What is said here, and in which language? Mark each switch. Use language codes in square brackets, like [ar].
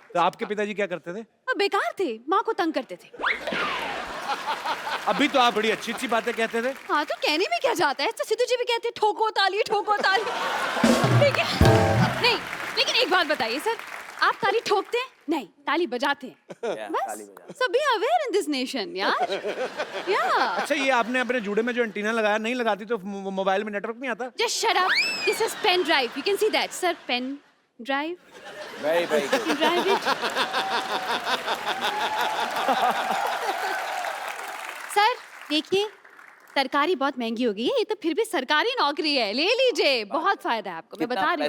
[hi] तो आपके पिताजी क्या करते थे? वो बेकार थे, माँ को तंग करते थे। अभी तो आप बड़ी अच्छी अच्छी बातें कहते थे। हाँ तो कहने में क्या जाता है, तो सिद्धू जी भी कहते हैं ठोको ताली ठोको ताली। ठीक है, नहीं लेकिन एक बात बताइए सर, आप ताली ठोकते हैं? नहीं, ताली बजाते हैं। [en] बस, so be aware in this nation, यार। Yeah. [hi] अच्छा, ये आपने अपने जूड़े में जो एंटीना लगाया, नहीं लगाती तो मोबाइल में नेटवर्क नहीं आता? [en] Just shut up. This is pen drive. You can see that, sir. Pen drive. Very, very good. Drive it. [hi] Sir देखिए, सरकारी बहुत महंगी हो गई है, ये तो फिर भी सरकारी नौकरी है, ले लीजिए, बहुत फायदा है आपको। मैं बता रही हूँ।